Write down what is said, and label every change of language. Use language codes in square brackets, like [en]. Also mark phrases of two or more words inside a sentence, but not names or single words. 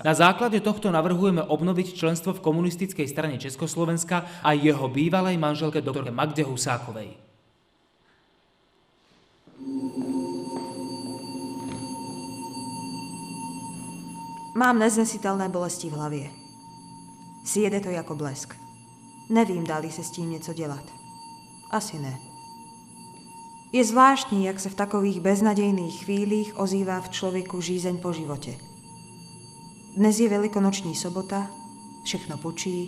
[sk] Na základe tohto navrhujeme obnoviť členstvo v Komunistickej strane Československa a jeho bývalej manželke doktorke Magde Husákovej. [cs] Mám neznesitelné bolesti v hlavě. Sjede to jako blesk. Nevím, dá-li se s tím něco dělat. Asi ne. Je zvláštní, jak se v takových beznadějných chvílích ozývá v člověku žízeň po životě. Dnes je velikonoční sobota, všechno pučí.